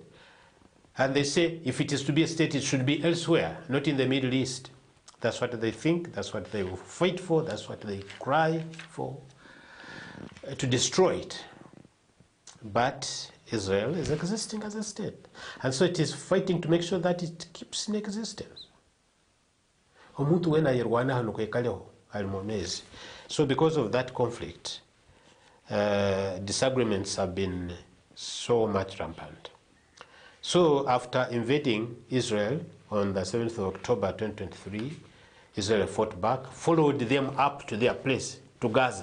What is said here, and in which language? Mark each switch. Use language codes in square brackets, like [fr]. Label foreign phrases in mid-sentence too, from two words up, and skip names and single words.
[en] And they say if it is to be a state, it should be elsewhere, not in the Middle East. That's what they think, that's what they will fight for, that's what they cry for, to destroy it. But Israel is existing as a state. And so it is fighting to make sure that it keeps in existence. [ttj] Omuntu wena yerwana hano kwekaleho alimomezi. [en] So because of that conflict, disagreements have been so much rampant. So after invading Israel on the 7th of October 2023, Israel fought back, followed them up to their place, to Gaza.